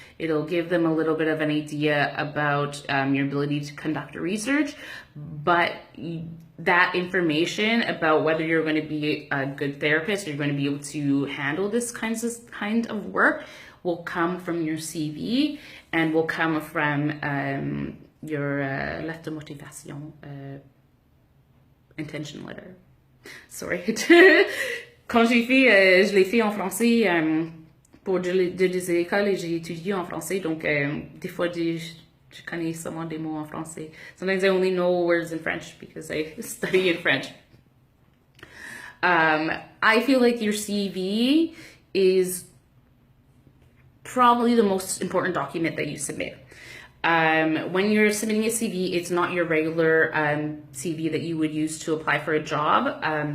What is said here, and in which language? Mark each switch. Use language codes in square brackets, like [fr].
[en] It'll give them a little bit of an idea about your ability to conduct research, but that information about whether you're going to be a good therapist, or you're going to be able to handle this kind of work, will come from your CV and will come from your [fr] lettre de motivation, [en] intention letter. Sorry. [fr] Quand j'ai fait, je l'ai fait en français pour des écoles et j'ai étudié en français, donc des fois je connais seulement des mots en français. [en] Sometimes I only know words in French because I study in French. I feel like your CV is probably the most important document that you submit. When you're submitting a CV, it's not your regular CV that you would use to apply for a job.